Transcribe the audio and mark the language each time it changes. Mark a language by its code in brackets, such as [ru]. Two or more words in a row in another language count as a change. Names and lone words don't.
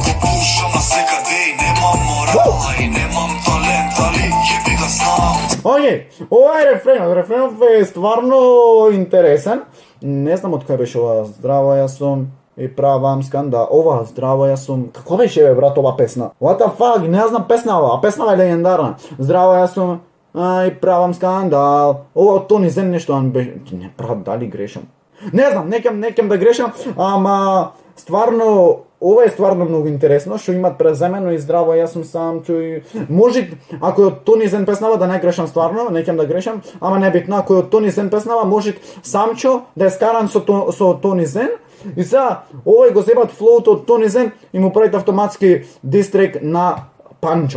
[mk] Пушам на секаде и немам морала и немам талент, али јеби га знам. Окей, ова е рефренот. Рефренот е стварно интересен. Не знам од кој беше ова. Здраво, јас сум и правам скандал. Ова, здраво, јас сум. Како беше бе брат ова песна? [en] What the fuck, [mk] не знам песна ова. Песна е легендарна. Здраво, јас сум и правам скандал. Ова од Тони Зен нешто ан беше. Не брат, дали грешам? Не знам, некам да грешам, ама стварно ова е стварно многу интересно, што имат преземено и здраво, јас сум Самчо и може ако е од Тони Зен песнава да не грешам стварно, некам да грешам, ама небитно, ако е од Тони Зен песнава, може Самчо да е скаран со Тони Зен и сега овој го зебат флоуто од Тони Зен и му правите автоматски дистрек на Панчо.